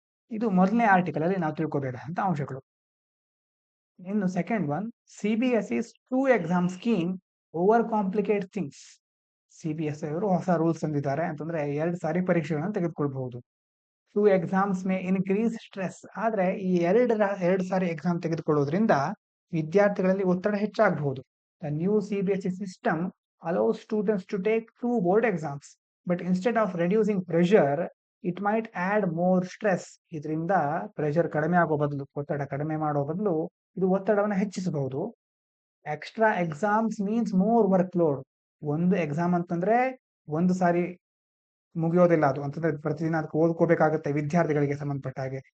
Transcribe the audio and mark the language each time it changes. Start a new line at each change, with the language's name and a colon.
Kannada: ಇದು ಮೊದಲನೇ ಆರ್ಟಿಕಲ್ ಅಲ್ಲಿ ನಾವು ತಿಳ್ಕೋಬೇಕಾದಂತ ಅಂಶಗಳು. ಇನ್ನು
English: Second one, CBSE's 2 exam scheme over complicate things.
Kannada: CBSE ಅವರು ಹೊಸ ರೂಲ್ಸ್ ತಂದಿದ್ದಾರೆ, ಅಂತಂದ್ರೆ 2 ಸಾರಿ ಪರೀಕ್ಷೆಗಳನ್ನು ತೆಗೆದುಕೊಳ್ಬಹುದು.
English: 2 exams may increase stress.
Kannada: ಆದ್ರೆ ಈ ಎರಡು ಸಾರಿ ಎಕ್ಸಾಮ್ ತೆಗೆದುಕೊಳ್ಳೋದ್ರಿಂದ ವಿದ್ಯಾರ್ಥಿಗಳಲ್ಲಿ ಒತ್ತಡ ಹೆಚ್ಚಾಗಬಹುದು.
English: The new CBSE system allows students to take 2 board exams, but instead of reducing pressure, it might add more stress.
Kannada: ಇದರಿಂದ ಪ್ರೆಷರ್ ಕಡಿಮೆ ಆಗೋ ಬದಲು, ಒತ್ತಡ ಕಡಿಮೆ ಮಾಡೋ ಬದಲು ಇದು ಒತ್ತಡವನ್ನು ಹೆಚ್ಚಿಸಬಹುದು.
English: Extra exams means more work load.
Kannada: ಒಂದು ಎಕ್ಸಾಮ್ ಅಂತಂದ್ರೆ ಒಂದು ಸಾರಿ ಮುಗಿಯೋದಿಲ್ಲ ಅದು ಅಂತಂದ್ರೆ ಪ್ರತಿದಿನ ಅದಕ್ಕೆ ಓದ್ಕೋಬೇಕಾಗುತ್ತೆ ವಿದ್ಯಾರ್ಥಿಗಳಿಗೆ ಸಂಬಂಧಪಟ್ಟ ಹಾಗೆ.